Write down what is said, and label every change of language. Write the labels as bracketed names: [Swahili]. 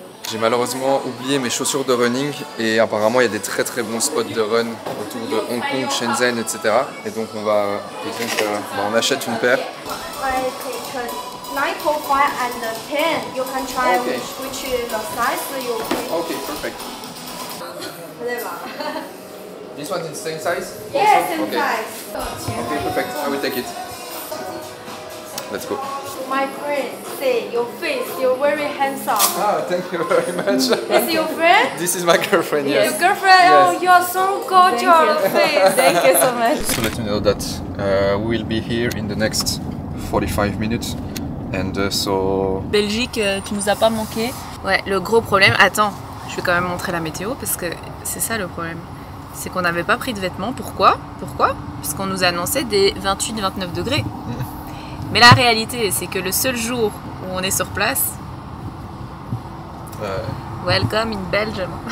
[French] J'ai malheureusement oublié mes chaussures de running et apparemment il y a des très très bons spots de run autour de Hong Kong, Shenzhen, etc. Et donc on on achète une paire. [English] I take 9.5 and 10. You can try Okay. which is the size you take. Okay, perfect. This one is the same size? Yes, same Okay. size. Okay, perfect. I will take it. Let's go. My friend say your face, you're very handsome. Ah, thank you very much. Is your friend? This is my girlfriend, yes. Your girlfriend? Yes. Oh, you are so gorgeous. Face. Thank you so much. So let you know that we will be here in the next 45 minutes. And [French] Belgique, tu nous as pas manqué. Ouais, le gros problème, attends, je vais quand même montrer la météo parce que c'est ça le problème. C'est qu'on n'avait pas pris de vêtements. Pourquoi? Parce qu'on nous annonçait des 28-29 degrés. Mais la réalité, c'est que le seul jour où on est sur place, [English] welcome in Belgium.